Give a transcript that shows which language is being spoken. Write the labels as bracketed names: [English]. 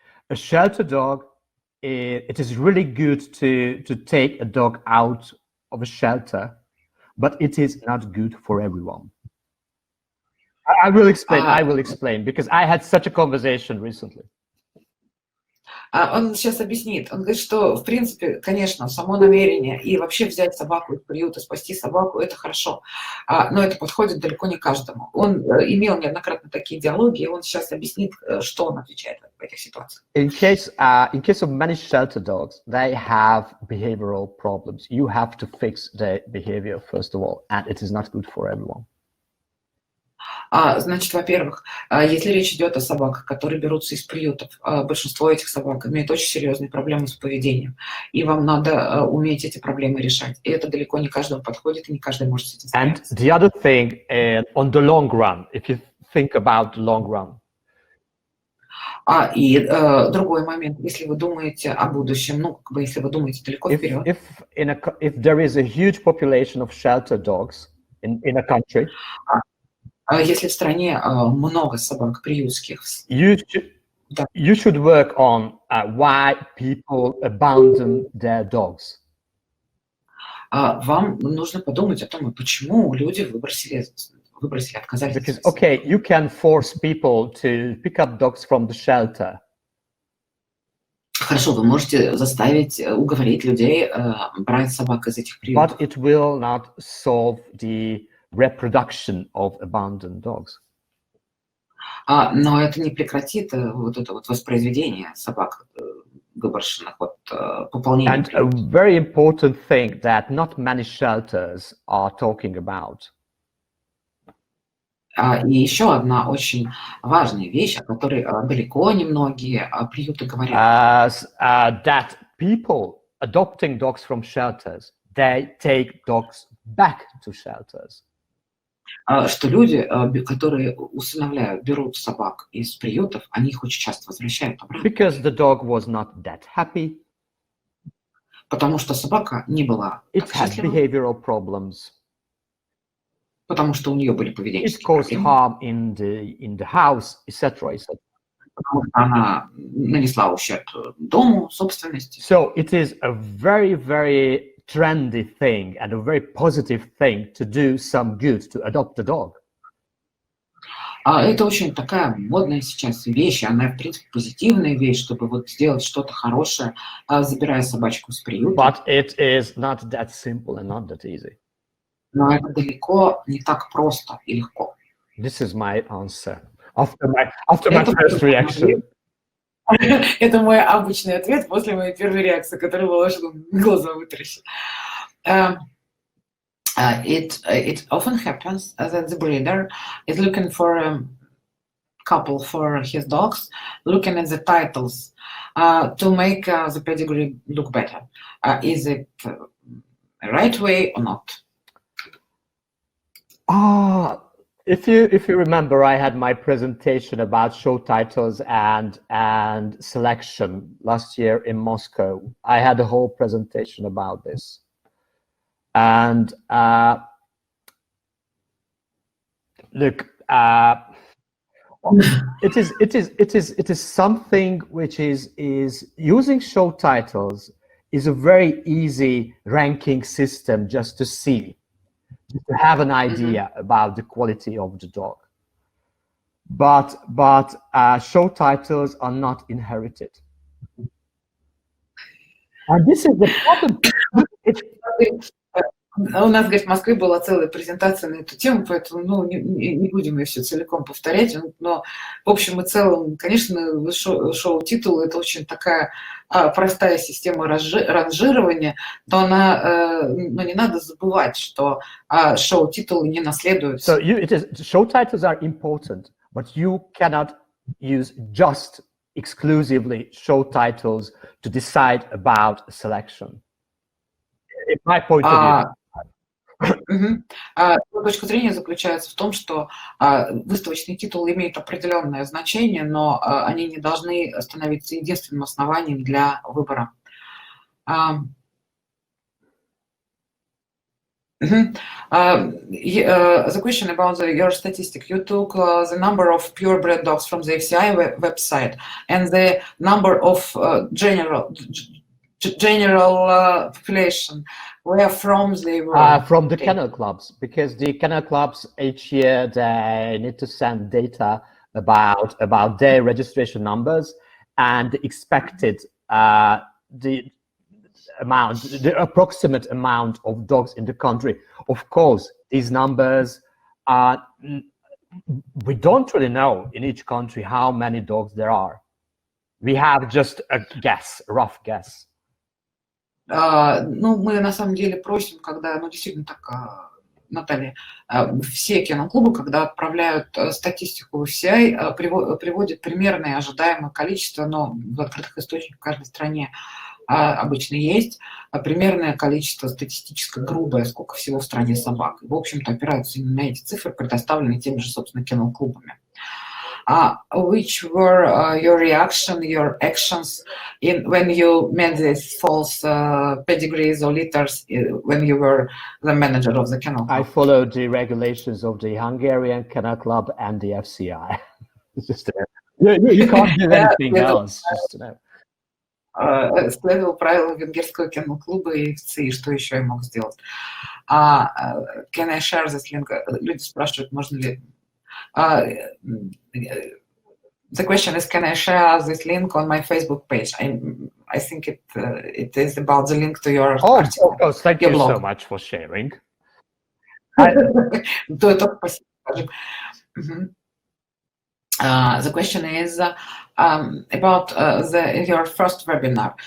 [English] a shelter dog, it is really good to take a dog out of a shelter, but it is not good for everyone. I will explain, because I had such a conversation recently. [Russian] Он сейчас объяснит. Он говорит, что, в принципе, конечно, само намерение и вообще взять собаку из приюта, спасти собаку, это хорошо. Но это подходит далеко не каждому. Он имел неоднократно такие диалоги, и он сейчас объяснит, что он отвечает в этих ситуациях. [English] In case of many shelter dogs, they have behavioral problems. You have to fix their behavior first of all, and it is not good for everyone. [Russian] Значит, во-первых, если речь идет о собаках, которые берутся из приютов, большинство этих собак имеет очень серьезные проблемы с поведением, и вам надо уметь эти проблемы решать. И это далеко не каждому подходит, и не каждый может с этим справиться. [English] And the other thing, on the long run, if you think about the long run. [Russian] И другой момент, если вы думаете о будущем, ну, как бы, если вы думаете далеко вперед. [English] If there is a huge population of shelter dogs in a country. [Russian] Если в стране много собак приютских, [English] you should work on why people abandon their dogs. [Russian] Вам нужно подумать о том, почему люди выбросили, отказались. [English] Because, okay, you can force people to pick up dogs from the shelter. [Russian] Хорошо, вы можете заставить, уговорить людей брать собак из этих приютов. [English] But it will not solve the reproduction of abandoned dogs. [Russian] Но это не прекратит вот это вот воспроизведение собак выброшенных, вот пополнение. [English] And a very important thing that not many shelters are talking about. [Russian] И еще одна очень важная вещь, о которой далеко не многие приюты говорят. [English] That people adopting dogs from shelters, they take dogs back to shelters. [Russian] Что люди, которые усыновляют, берут собак из приютов, они их очень часто возвращают обратно. [English] Because the dog was not that happy. [Russian] Потому что собака не была счастлива. [English] It had behavioral problems. [Russian] Потому что у нее были поведенческие проблемы. [English] It caused harm in the house, etc. [Russian] Потому что она нанесла ущерб дому, собственности. [English] So it is a very, very trendy thing and a very positive thing to do some good, to adopt a dog. [Russian] Это очень такая модная сейчас вещь, она, в принципе, позитивная вещь, чтобы вот сделать что-то хорошее, забирая собачку с приюта. [English] But it is not that simple and not that easy. [Russian] Но это далеко не так просто и легко. [English] This is my answer after my first reaction. [Russian] Это мой обычный ответ после моей первой реакции, которая была, что глаза вытаращила. [English] It often happens that the breeder is looking for a couple for his dogs, looking at the titles to make the pedigree look better. Is it the right way or not? If you remember, I had my presentation about show titles and selection last year in Moscow. I had a whole presentation about this, and look, it is something which is using show titles is a very easy ranking system just to see. To have an idea about the quality of the dog, but show titles are not inherited, and this is the problem. [Russian] У нас, говорит, в Москве была целая презентация на эту тему, поэтому не будем ее все целиком повторять. Но в общем и целом, конечно, шоу-титул — это очень такая простая система ранжирования, но не надо забывать, что шоу-титулы не наследуются. [English] So show titles are important, but you cannot use just exclusively show titles to decide about a selection. In my point of view. [Russian] Точка зрения заключается в том, что выставочный титул имеет определенное значение, но они не должны становиться единственным основанием для выбора. [English] The question about your statistic. You took the number of purebred dogs from the XXI website and the number of general population. Where from they were? From the kennel clubs, because the kennel clubs each year they need to send data about their registration numbers and the expected the approximate amount of dogs in the country. Of course, these numbers are, we don't really know in each country how many dogs there are. We have just a guess, a rough guess. [Russian] Ну, мы на самом деле просим, когда, ну, действительно так, Наталья, все киноклубы, когда отправляют статистику в XXI, приводят примерное ожидаемое количество, но в открытых источниках в каждой стране обычно есть примерное количество статистическое грубое, сколько всего в стране собак. И, в общем-то, опираются именно на эти цифры, предоставленные теми же, собственно, киноклубами. [English] Which were your reaction, your actions when you made these false pedigrees or litters when you were the manager of the kennel club? I followed the regulations of the Hungarian Kennel Club and the FCI. Just, you can't do anything else. Just, [Russian] следовал правилам венгерского кennel-клуба и ФЦИ, что еще я мог сделать? [English] Can I share this link? [Russian] Люди спрашивают, можно ли... [English] The question is, can I share this link on my Facebook page? I think it is about the link to your article. Oh, thank you so much for sharing. The question is about your first webinar.